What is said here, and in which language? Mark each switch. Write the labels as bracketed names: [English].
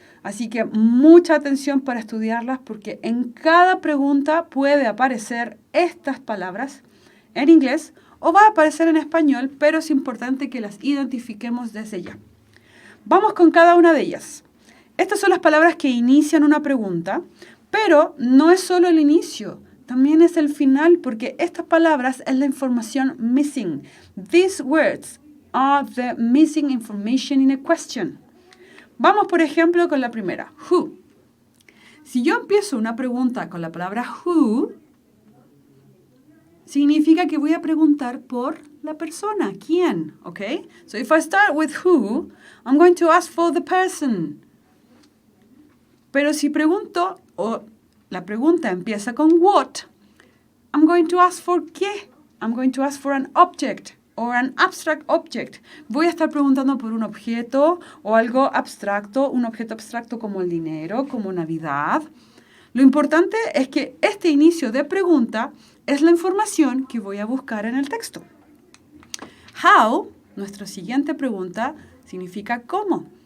[Spanish] Así que mucha atención para estudiarlas porque en cada pregunta puede aparecer estas palabras en inglés o va a aparecer en español, pero es importante que las identifiquemos desde ya. Vamos con cada una de ellas. Estas son las palabras que inician una pregunta, pero no es solo el inicio, también es el final, porque estas palabras es la información missing. [English] These words are the missing information in a question. [Spanish] Vamos, por ejemplo, con la primera, who. Si yo empiezo una pregunta con la palabra who, significa que voy a preguntar por la persona, quién, ¿ok? [English] So if I start with who, I'm going to ask for the person. [Spanish] Pero si pregunto, o la pregunta empieza con what, [English] I'm going to ask for [Spanish] qué. [English] I'm going to ask for an object or an abstract object. [Spanish] Voy a estar preguntando por un objeto o algo abstracto, un objeto abstracto como el dinero, como Navidad. Lo importante es que este inicio de pregunta es la información que voy a buscar en el texto. How, nuestra siguiente pregunta, significa cómo.